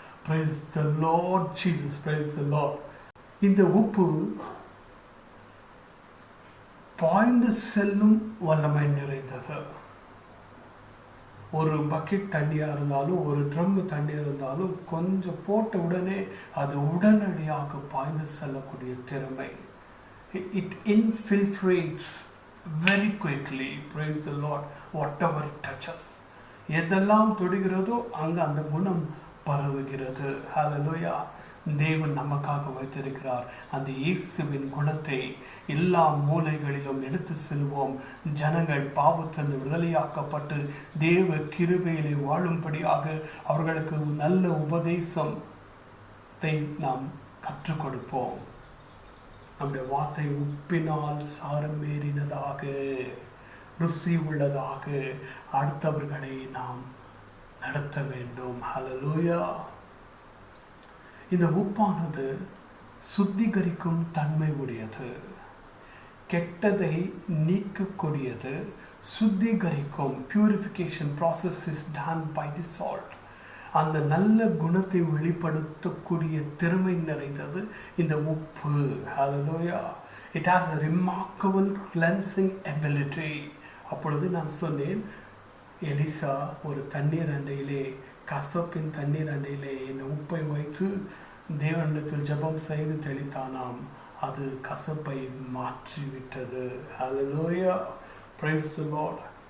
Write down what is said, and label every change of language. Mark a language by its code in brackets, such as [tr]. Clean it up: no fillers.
[en] Praise the Lord Jesus. Praise the Lord. [ta] இந்த உப்பு பாய்ந்து செல்லும் வல்லமை நிறைந்தது. ஒரு பக்கெட் தண்ணியாக இருந்தாலும் ஒரு ட்ரம் தண்ணி இருந்தாலும் கொஞ்சம் போட்ட உடனே அது உடனடியாக பாய்ந்து செல்லக்கூடிய திறமை. [en] It infiltrates very quickly. Praise the Lord. Whatever it touches. [ta] எதெல்லாம் தொடுகிறதோ அங்கே அந்த குணம் பரவுகிறது. ஹல்லேலூயா. தேவன் நமக்காக வைத்திருக்கிறார் அந்த இயேசுவின் குணத்தை எல்லா மூலைகளிலும் எடுத்து செல்வோம். ஜனங்கள் பாவத்திலிருந்து விடுதலையாக்கப்பட்டு தேவ கிருபையிலே வாழும்படியாக அவர்களுக்கு நல்ல உபதேசத்தை நாம் கற்றுக் கொடுப்போம். நம்முடைய வார்த்தை உப்பினால் சாரமேறினதாக ருசி உள்ளதாக அடுத்தவர்களை நாம் நடத்த வேண்டும். ஹல்லேலூயா. இந்த உப்பானது சுத்திகரிக்கும் தன்மை உடையது, கெட்டதை நீக்கக்கூடியது, சுத்திகரிக்கும். [en] Purification process is done by the salt. [ta] அந்த நல்ல குணத்தை வெளிப்படுத்தக்கூடிய திறமை நிறைந்தது இந்த உப்பு. ஹல்லேலூயா. [en] It has a remarkable cleansing ability. [ta] அப்பொழுது நான் சொன்னேன், எலிசா ஒரு தண்ணீர் அண்டையிலே, கசப்பின் தண்ணீர் அண்டையிலே இந்த உப்பை வைத்து தேவனிடத்தில் ஜெபம் செய்து தெளித்தானாம். அது கசப்பை மாற்றிவிட்டது. ஹல்லேலூயா. [en] Praise the lord.